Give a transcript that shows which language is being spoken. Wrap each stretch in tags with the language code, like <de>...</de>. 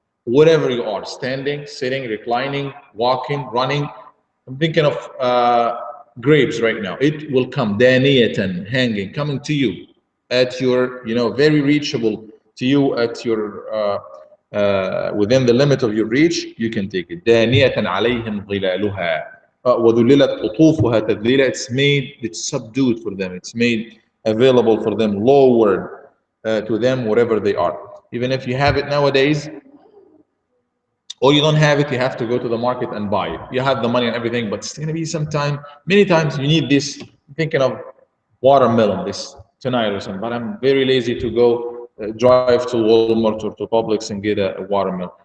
<en>Whatever you are, standing, sitting, reclining, walking, running. I'm thinking of grapes right now. It will come, daniyatan, hanging, coming to you at your, very reachable to you at your, within the limit of your reach, you can take it.</en> <ar>دانية عليهم ظلالها وذللت قطوفها تذليلا.</ar> <en>It's subdued for them. It's made available for them, lowered to them wherever they are. Even if you have it nowadays, or you don't have it, you have to go to the market and buy it. You have the money and everything, but it's going to be some time. Many times you need this. I'm thinking of watermelon this tonight or something, but I'm very lazy to go drive to Walmart or to Publix and get a watermelon.</en>